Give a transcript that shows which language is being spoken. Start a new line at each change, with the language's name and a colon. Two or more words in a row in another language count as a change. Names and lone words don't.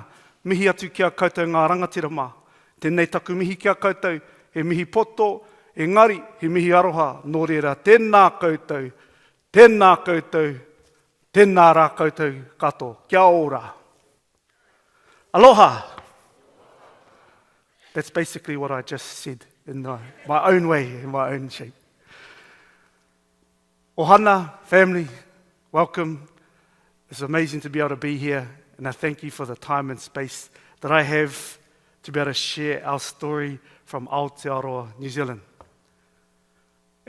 Māori: Mihi atu ki a koutou ngā rangatira mā. Tēnei taku mihi ki a koutou, he mihi poto, engari, he mihi aroha, nō reira, tēnā koutou, tēnā koutou, tēnā rā koutou kato, kia ora.
Hawaiian: Aloha.
English: That's basically what I just said in my own way, in my own shape. Ohana, family, welcome. It's amazing to be able to be here, and I thank you for the time and space that I have to be able to share our story from Aotearoa, New Zealand.